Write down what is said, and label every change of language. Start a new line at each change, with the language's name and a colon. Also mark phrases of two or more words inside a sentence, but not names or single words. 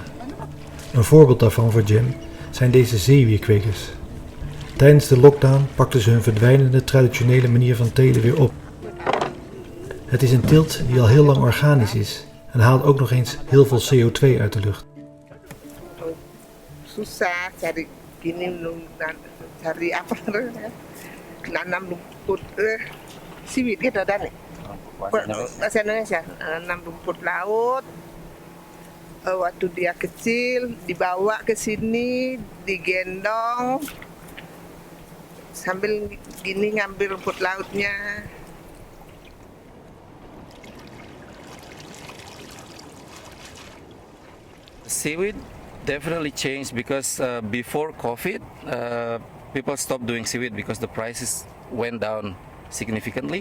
Dutch: Een voorbeeld daarvan voor Jem zijn deze zeewierkwekers. Tijdens de lockdown pakten ze hun verdwijnende traditionele manier van telen weer op. Het is een teelt die al heel lang organisch is en haalt ook nog eens heel veel CO2 uit de lucht.
Indonesian: Susah cari gini cari apa nanam rumput siwit gitu dan bahasa Indonesia nanam rumput laut waktu dia kecil dibawa ke sini digendong sambil gini ngambil rumput lautnya.
English: Seaweed definitely changed because before COVID, people stopped doing seaweed because the prices went down significantly.